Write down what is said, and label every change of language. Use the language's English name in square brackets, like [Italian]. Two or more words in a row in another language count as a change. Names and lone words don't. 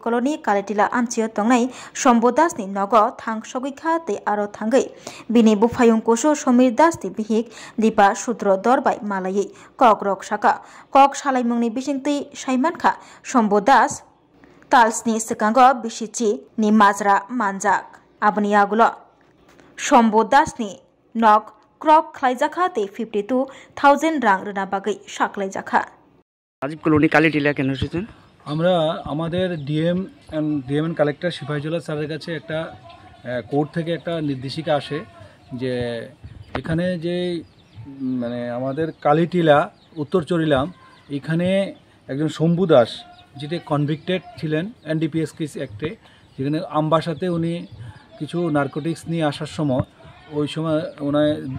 [Kok Borok] कॉलोनी कालिटिला आमचियो तंगनाय शम्भु दासनि नगो थांग सगैखा ते आरो थांगै बिनि बुफायुं कुसु समीर दासनि बिहिक दीपा सूत्र दरबाय मालायै कक रक साका कक सालायमुंनि बिसिंथि साइमानखा शम्भु दास ताल्सनि सिकांग बिसिचि नि माजरा मानजाक आबनि आगुलो शम्भु दासनि नक क्रक खलाइजाखा ते 52,000 रां रना बागै साक्लाइजाखा राजीव कॉलोनी कालिटिला केन এসেছেন [Bangla] আমরা আমাদের [English] DM and Collector [Bangla] সিপাহীজলা স্যারের কাছে একটা কোর্ট থেকে একটা নির্দেশিকা আসে যে এখানে যে মানে আমাদের কালিটিলা উত্তর চরিলাম এখানে একজন শম্ভু দাস যেটা কনভিক্টেড ছিলেন [English] NDPS case act [Bangla] যেখানে আমবাসাতে উনি কিছু নার্কোটিক্স নিয়ে আসার সময় ওই সময় ওনার